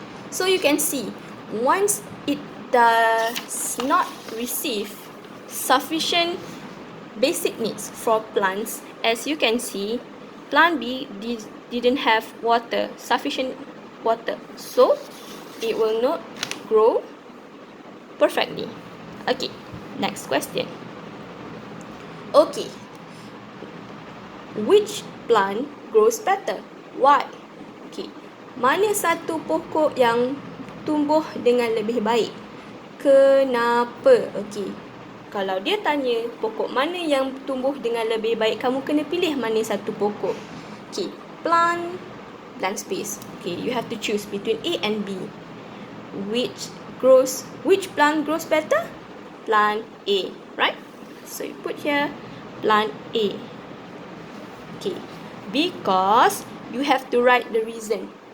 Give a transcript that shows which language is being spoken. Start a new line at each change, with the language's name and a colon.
English: So, you can see, once it does not receive sufficient basic needs for plants, as you can see, plant B didn't have sufficient water. So, it will not grow perfectly. Okay, next question. Okay, which plant grows better? Why?
Malay: Okay, mana satu pokok yang tumbuh dengan lebih baik? Kenapa? Okay, kalau dia tanya pokok mana yang tumbuh dengan lebih baik, kamu kena pilih mana satu pokok.
English: Okay, plant, blank space. Okay, you have to choose between A and B. Which plant grows better? Plant A, right? So you put here plant A. Okay, because you have to write the reason.